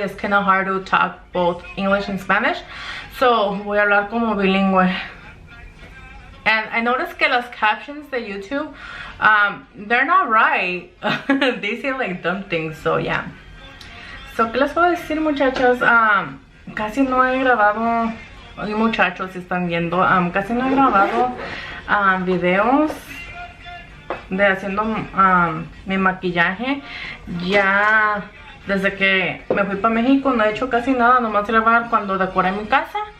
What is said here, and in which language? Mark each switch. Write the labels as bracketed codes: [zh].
[en] It's kind of hard to talk both English and Spanish. So [es] voy a hablar como bilingüe. [en] And I noticed [es] que las [en] captions de YouTube, they're not right. They say like dumb things, so yeah. [es] So, ¿qué les puedo decir, muchachos? Casi no he grabado, y muchachos, si están viendo, casi no he grabado videos de haciendo mi maquillaje. Ya desde que me fui para México no he hecho casi nada, nomás grabar cuando decoré mi casa.